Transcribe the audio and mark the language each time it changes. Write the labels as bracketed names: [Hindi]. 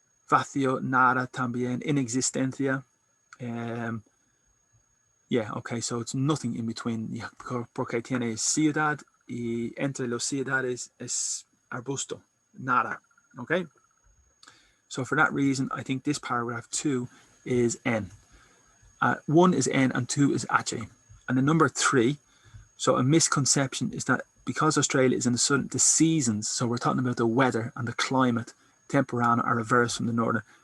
[Spanish] Vacío, nada también, inexistencia. [English] Yeah, okay, so it's nothing in between. [Spanish] Yeah, porque tiene ciudad y entre los ciudades es arbusto, nada, okay? [English] So for that reason, I think this paragraph 2 is N. 1 is N and 2 is H. And the number 3, so a misconception is that because Australia is in the seasons, so we're talking about the weather and the climate, temperana are reversed from the northern.